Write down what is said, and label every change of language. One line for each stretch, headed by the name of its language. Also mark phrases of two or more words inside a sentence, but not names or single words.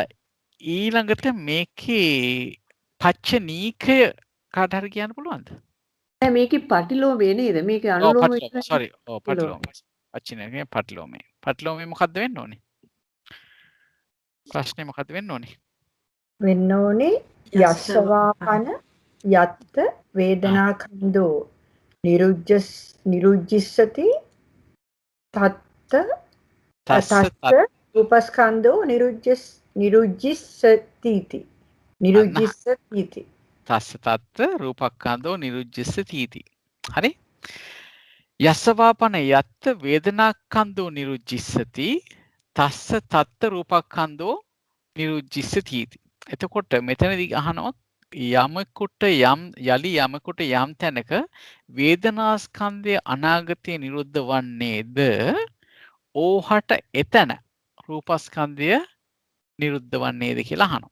Sinhala: ඊළඟට මේකේ පච්චනීකය කාට හරි කියන්න පුළුවන්ද? නෑ මේකේ පටිලෝමේ නේද? මේකේ ඔව් අනුලෝම පටිලෝම සෝරි. ඔව් පටිලෝම. පච්චනීකය පටිලෝමේ. පටිලෝමේ මොකද්ද වෙන්න ඕනේ? ප්‍රශ්නේ මොකද්ද වෙන්න ඕනේ?
Pali: වෙන්න ඕනේ යස්සවාපන යත්ත වේදනාඛන්தோ නිරුජ්ජස්සති තත්ත තස්ස රූපස්කන්ධෝ නිරුජ්ජිස්සති තස්ස තත්ත රූපක්ඛන්தோ නිරුජ්ජස්සති.
Sinhala: හරි?
Pali: යස්සවාපන යත්ත වේදනාක්ඛන්தோ නිරුජ්ජිස්සති තස්ස තත්ත රූපක්ඛන්தோ නිරුජ්ජිස්සති.
Sinhala: එතකොට මෙතනදී අහනවා යමෙකුට යම් තැනක වේදනාස්කන්ධය අනාගතයේ නිරුද්ධ වන්නේද ඕහට එතන රූපස්කන්ධය නිරුද්ධ වන්නේද කියලා අහනවා.